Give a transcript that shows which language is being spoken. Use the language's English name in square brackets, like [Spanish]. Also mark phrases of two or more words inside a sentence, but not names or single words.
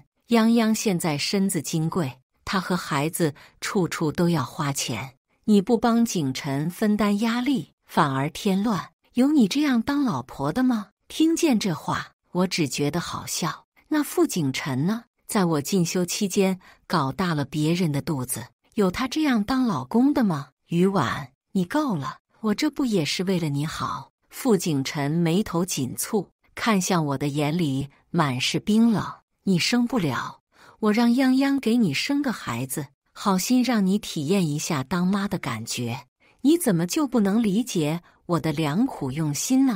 [Chinese] 泱泱現在身子金貴，她和孩子處處都要花錢，你不幫景辰分擔壓力，反而添亂。有你這樣當老婆的嗎？聽見這話， 我只覺得好笑。那傅景辰呢？在我進修期間搞大了別人的肚子，有他這樣當老公的嗎？於婉，你夠了，我這不也是為了你好？傅景辰眉頭緊蹙，看向我的眼裡滿是冰冷。你生不了，我讓泱泱給你生個孩子，好心讓你體驗一下當媽的感覺，你怎麼就不能理解我的良苦用心呢？